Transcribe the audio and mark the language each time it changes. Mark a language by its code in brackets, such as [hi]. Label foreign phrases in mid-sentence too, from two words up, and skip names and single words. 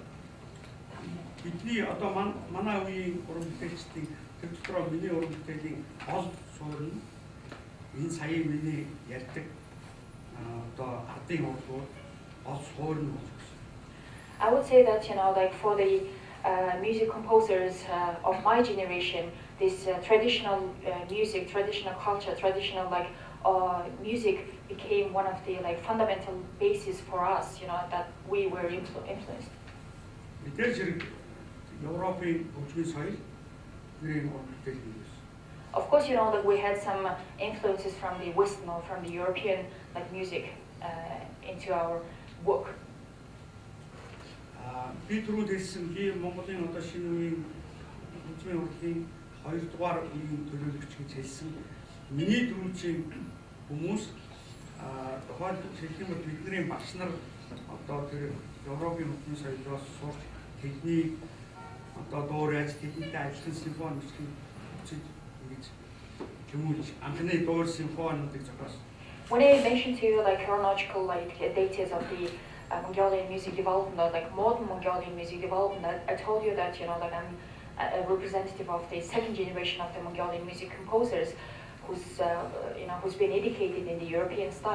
[mn] Бидний одоо манай үеийн уран бүтээлчдийн тэр дотроо миний уран бүтээлийн гол суурь энэ саяын миний ярьдаг одоо ардын урлагууд гол суурь нь болж байна. [en] I would say that like for the music composers of my generation, this traditional music, traditional culture, traditional like music became one of the like fundamental basis for us, that we were influenced. Of course, that we had some influences from the Western or from the European like music into our work. [mn] Би түрүү хэлсэн би Монголын одоо шинэ үеийн хөгжмийн урлагийн 2 дугаар үеийн төлөөлөгч гэж хэлсэн. Миний дөрвийн хүмүүс тухайн хэлэх юм бол бидний багш нар одоо тэр Европын хөгжмийн соёлоос сурч тэдний одоо дуурайж тэднийтэй ажилласан симфони үүсгэж ингэж тэмүүлж анхны дуур симфонуудыг зохиосон. [en] When I mentioned to you like chronological like data of the Mongolian music development, or like modern Mongolian music development, I told you that that I'm a representative of the second generation of the Mongolian music composers, who's been educated in the European style.